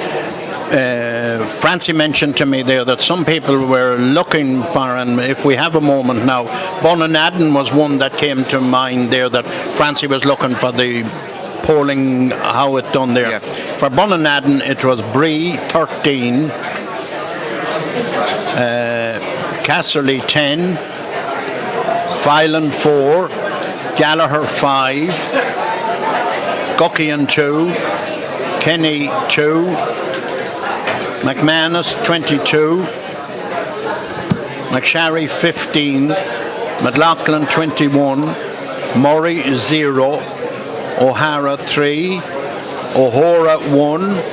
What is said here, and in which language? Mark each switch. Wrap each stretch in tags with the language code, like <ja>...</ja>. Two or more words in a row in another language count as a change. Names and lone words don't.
<en>Francie mentioned to me there that some people were looking for, and if we have a moment now, Bunnanadden was one that came to mind there, that Francie was looking for the polling, how it done there. For Bunnanadden it was Bree 13, Casserly 10, Filan 4, Gallagher 5, Guckian 2, Keaney 2, McManus 22, McSharry 15, McLaughlin 21, Murray 0, O'Hara 3, O'Hora 1,</en>